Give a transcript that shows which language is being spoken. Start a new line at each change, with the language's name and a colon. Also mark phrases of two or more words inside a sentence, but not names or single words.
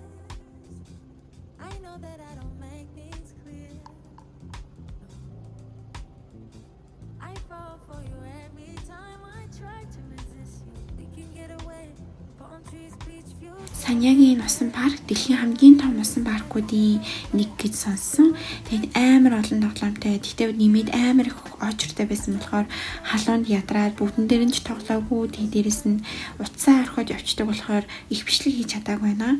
English: I know that I don't make things clear. I fall for you every time I try to resist you. We can get away. Palm trees, beach view.
Mongolian: Саньягийн усан парк дэлхийн хамгийн том усан паркуудын нэг гэж сонссон. Тэгээд амар олон тоглоомтой. Тэгтээ нэмээд амар их очртой байсан болохоор халуунд ядраад бүгдэн дээр нь ч тоглоогүй. Тэгээд дээрэс нь утсаа орхиод явцдаг болохоор их бичлэг хийж чадаагүй байна.